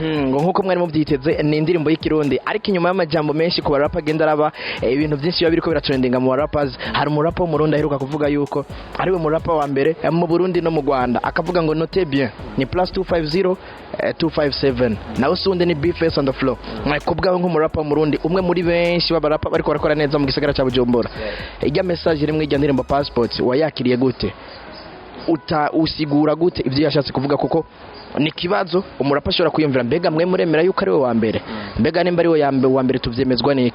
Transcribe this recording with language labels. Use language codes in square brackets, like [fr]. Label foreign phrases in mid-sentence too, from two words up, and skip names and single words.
[rn] Nkuko mwari mubyiteze ni indirimbo y'ikirundi, ariko inyuma y'amajambo menshi ku barapa agenda araba ibintu byinshi biba biriko biratrendinga mu rappers. Hari umurapa w'Umurundi aheruka kuvuga yuko ari we murapa wa mbere mu Burundi no mu Rwanda, akavuga ngo [fr] note bien [rn] ni +250 257 nawe sunde ni B-Face on the floor. Kubwaho nk'umurapa w'Umurundi umwe muri benshi b'abarapa bariko barakora neza mu gisagara cya Bujumbura, ijya message iri mu ijya ndirimbo Passport wayakiriye gute? Usigura gute ibyo yashatse kuvuga? Kuko ni kibazo umurapa ashobora kwiyumvira, mbega mwe muremera yuko ari we wa mbere, mbega nimba ari we wa mbere tuvyemezwa niki?